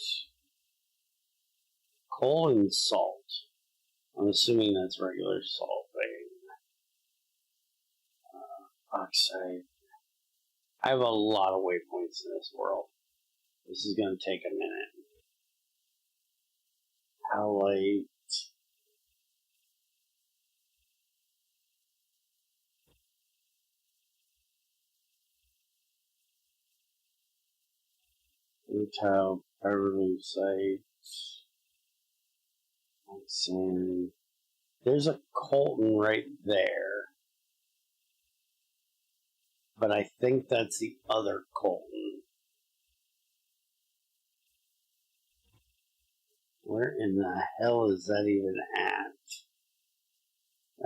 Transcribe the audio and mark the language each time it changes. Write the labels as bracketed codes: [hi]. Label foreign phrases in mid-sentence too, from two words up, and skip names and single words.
[en] Coal and salt. I'm assuming that's regular salt vein. Oxide. I have a lot of waypoints in this world. This is going to take a minute. Halite. Rutile, pyrolusite. Sand. There's a Colton right there. But I think that's the other Colton. Where in the hell is that even at?